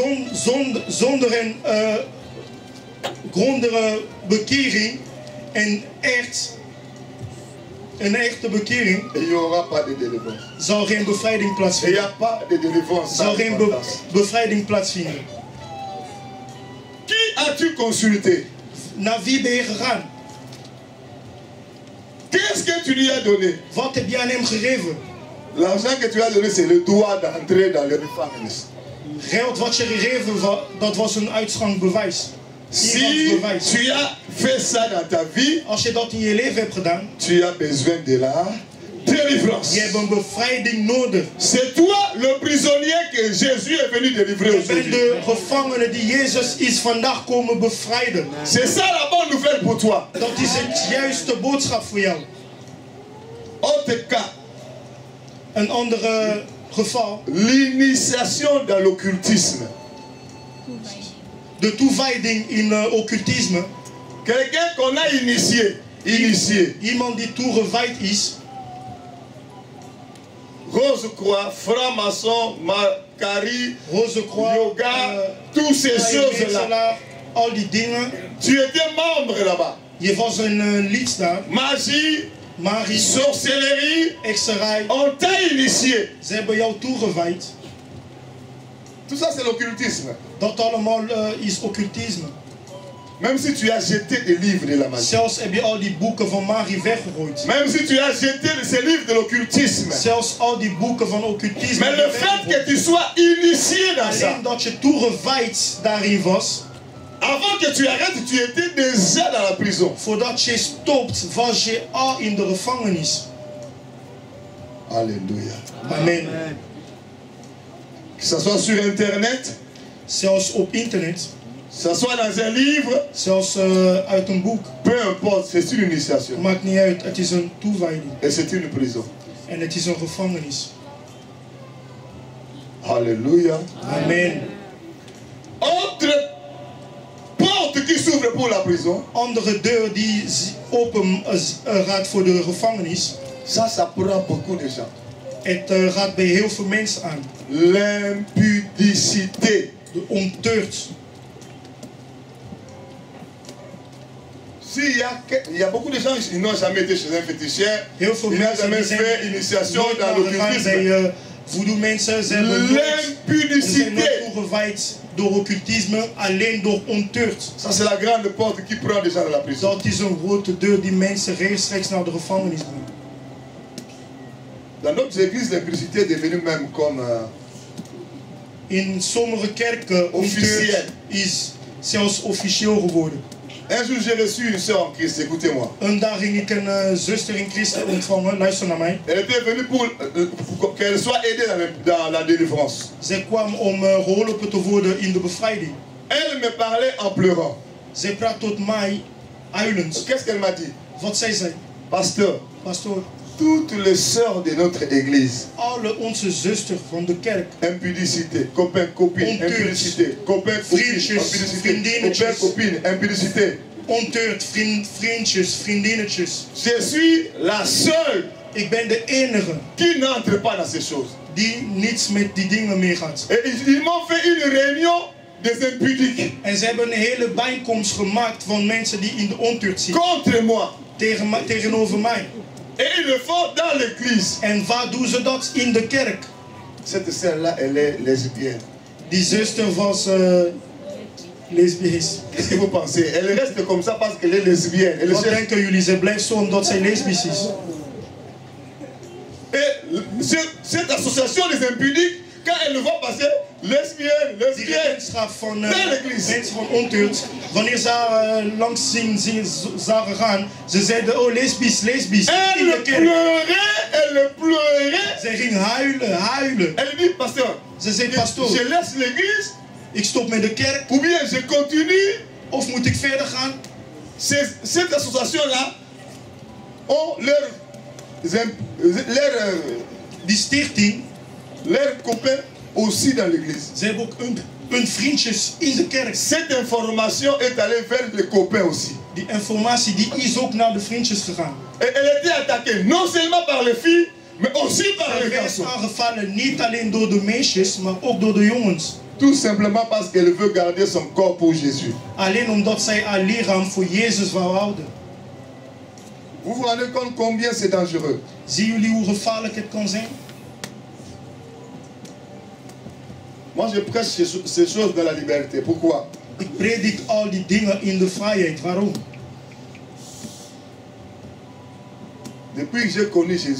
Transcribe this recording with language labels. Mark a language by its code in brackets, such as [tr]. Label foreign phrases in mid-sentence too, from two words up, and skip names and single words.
[nl] Zonder een grondige bekering en een echte bekering [fr] Il n'y aura pas de délivrance. [nl] zal geen bevrijding [fr] Il n'y [nl] plaatsvinden. [fr] a pas de délivrance [nl] Zal [fr] sans [nl] geen [fr] repentance. [nl] bevrijding plaatsvinden. [fr] Qui as-tu consulté? [nl] Naar wie ben je gegaan? [fr] Qu'est-ce que tu lui as donné? [nl] Wat heb je aan hem gegeven? [fr] L'argent que tu as donné, c'est le droit d'entrer dans le refuge. [nl] Geld wat je gegeven, dat was een uitgangsbewijs. [fr] Si [nl] Ingangsbewijs. [fr] tu as fait ça dans ta vie, [nl] Als je dat in je leven hebt gedaan, [fr] tu as besoin de la délivrance. [nl] Je hebt een bevrijding nodig. [fr] C'est toi le prisonnier que Jésus est venu délivrer [nl] Je bent [fr] aujourd'hui. [nl] de gevangene die Jezus is vandaag komen bevrijden. [fr] C'est ça la bonne nouvelle pour toi. [nl] Dat is het juiste boodschap voor jou. [fr] Autre cas, [nl] Een andere geval. [fr] l'initiation dans l'occultisme. [nl] De toewijding in occultisme. [fr] Quelqu'un qu'on a initié. [nl] Iemand die toegewijd is. [fr] Rose-Croix, franc-maçon, Macari, [nl] Rose-Croix, [fr] yoga, toutes ces choses-là. [nl] Al die dingen. [fr] Tu étais membre là-bas. [nl] Je was een lid daar. [fr] Magie, [nl] Magie, [fr] sorcellerie, [nl] hekserij. [fr] on t'a initié. [nl] Ze hebben jou toegewijd. [fr] Tout ça c'est l'occultisme. [nl] Dat allemaal is occultisme. [fr] Même si tu as jeté des livres de la magie. [nl] Zelfs heb je al die boeken van magie weggegooid. [fr] Même si tu as jeté ces livres de l'occultisme. [nl] Zelfs al die boeken van occultisme. [fr] Mais le fait que tu sois initié dans ça. [nl] Alleen dat je toegewijd daarin was. [fr] Avant que tu arrêtes, tu étais déjà dans la prison. [nl] Voordat je stopt, was je al in de gevangenis. [fr] Alléluia. [nl] Amen. [fr] Que ce soit sur internet, [nl] Zelfs op internet. [fr] que ce soit dans un livre, [nl] Zelfs uit een boek. [fr] peu importe, c'est une initiation. [nl] Maakt niet uit, het is een toewijding. [fr] Et c'est une prison. [nl] En het is een gevangenis. [fr] Alléluia. [nl] Amen. [fr] Autre porte qui s'ouvre pour la prison. [nl] Andere deur die open gaat voor de gevangenis. [fr] Ça prend beaucoup de gens. [nl] Het gaat bij heel veel mensen aan. [fr] L'impudicité. [nl] De ontucht. [fr] Il y a beaucoup de gens qui n'ont jamais été chez un féticheur. [nl] Heel veel [fr] Ils n'ont [nl] mensen [fr] jamais [nl] die [fr] fait [nl] zijn [fr] initiation [nl] nooit [fr] dans [nl] naar gegaan bij [fr] l'occultisme. [nl] voodoo mensen. Ze hebben nooit- ze zijn [fr] L'impudicité. [nl] nooit toegewijd door occultisme, alleen door ontucht. [fr] Ça c'est la grande porte qui prend des gens dans la prison. [nl] Dat is een grote deur die mensen rechtstreeks naar de gevangenis brengt. [fr] Dans notre église, l'impudicité est devenue même comme... [nl] In sommige kerken Officieel. ontucht is zelfs officieel geworden. [fr] Un jour j'ai reçu une soeur en Christ, écoutez-moi. [nl] Een dag ging ik een zuster in Christus ontvangen, luister naar mij. [fr] Elle était venue pour qu'elle soit aidée dans la délivrance. [nl] Zij kwam om geholpen te worden in de bevrijding. [fr] Elle me parlait en pleurant. [nl] Zij praat tot mij huilend. [fr] Qu'est-ce qu'elle m'a dit? [nl] Wat zei zij? [fr] Pasteur, [nl] Pastoor, [fr] toutes les sœurs de notre église, [nl] alle onze zusters van de kerk, [fr] impudicité, copain, copine, [nl] Ontucht. [fr] impudicité, copain, copine, [nl] Vriendjes, [fr] impudicité, [nl] vriendinnetjes. [fr] copain, copine, impudicité. [nl] ontucht, vriendjes, vriendinnetjes. [fr] Je suis la seule [nl] Ik ben de enige [fr] qui n'entre pas dans ces choses. [nl] die niets met die dingen meegaat. [fr] Et ils m'ont fait une réunion des impudiques [nl] En ze hebben een hele bijeenkomst gemaakt van mensen die in de ontucht zitten. [fr] contre moi. [nl] Tegenover mij. [fr] Et ils le font dans l'église. [nl] En waar doen ze dat? In de kerk. [fr] Cette sœur-là, elle est lesbienne. [nl] Die zuster was lesbisch. [fr] Qu'est-ce que vous pensez? Elle reste comme ça parce qu'elle est lesbienne. Elle [nl] Wat [fr] cherche- [nl] denken jullie? Ze blijft zo omdat zij lesbisch is. [fr] Et cette association des impudiques, quand elle le voit passer, lesbienne, [nl] Die [fr] lesbienne, [nl] gemeenschap van [fr] naar l'église. [nl] mensen van ontucht. Wanneer ze langs zagen gaan, ze zeiden, oh lesbisch, lesbisch. In de [fr] Elle [nl] kerk. [fr] pleurait, elle pleurait. [nl] Zij ging huilen. [fr] Elle dit, pasteur, [nl] Ze zei, pastoor, [fr] je laisse l'église [nl] ik stop met de kerk. [fr] ou bien je continue. [nl] Of moet ik verder gaan? [fr] Cette association-là ont [nl] Die stichting, [fr] leurs copains aussi dans l'église. [nl] ze hebben ook hun vriendjes in de kerk. [fr] Cette information est allée vers les copains aussi. [nl] Die informatie die is ook naar de vriendjes gegaan. [fr] Et elle était attaquée non seulement par les filles, mais aussi par [nl] Zij [fr] les [nl] werd [fr] garçons. [nl] aangevallen niet alleen door de meisjes, maar ook door de jongens. [fr] Tout simplement parce qu'elle veut garder son corps pour Jésus. [nl] Alleen omdat zij haar lichaam voor Jezus wou houden. [fr] Vous vous rendez compte combien c'est dangereux? [nl] Zien jullie hoe gevaarlijk het kan zijn? [fr] Moi je prêche ces choses dans la liberté. Pourquoi? [nl] Ik predik al die dingen in de vrijheid. Waarom? [fr] Depuis que j'ai connu Jésus,